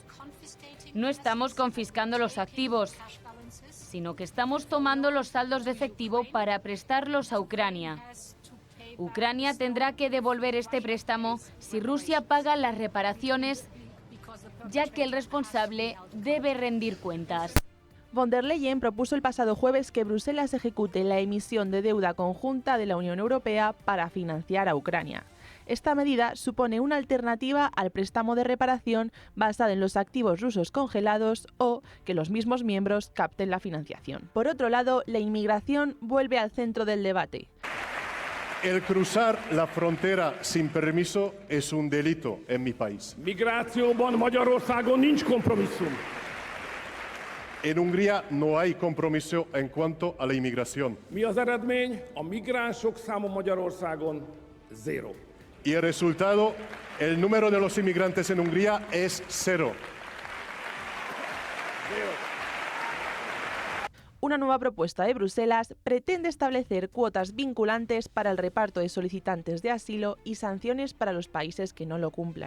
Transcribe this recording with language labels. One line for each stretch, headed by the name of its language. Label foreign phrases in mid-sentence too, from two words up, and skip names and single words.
Spanish: No estamos confiscando los activos, sino que estamos tomando los saldos de efectivo para prestarlos a Ucrania. Ucrania tendrá que devolver este préstamo si Rusia paga las reparaciones, ya que el responsable debe rendir cuentas. Von der Leyen propuso el pasado jueves que Bruselas ejecute la emisión de deuda conjunta de la Unión Europea para financiar a Ucrania. Esta medida supone una alternativa al préstamo de reparación basada en los activos rusos congelados o que los mismos miembros capten la financiación. Por otro lado, la inmigración vuelve al centro del debate. El cruzar la frontera sin permiso es un delito en mi país.
Hungarian: Migrációban Magyarországon nincs kompromisszum.
Spanish: En Hungría no hay compromiso en cuanto a la inmigración.
Hungarian: Mi az eredmény? A migránsok száma Magyarországon 0.
Spanish: Y el resultado, el número de los inmigrantes en Hungría es 0. Una nueva propuesta de Bruselas pretende establecer cuotas vinculantes para el reparto de solicitantes de asilo y sanciones para los países que no lo cumplan.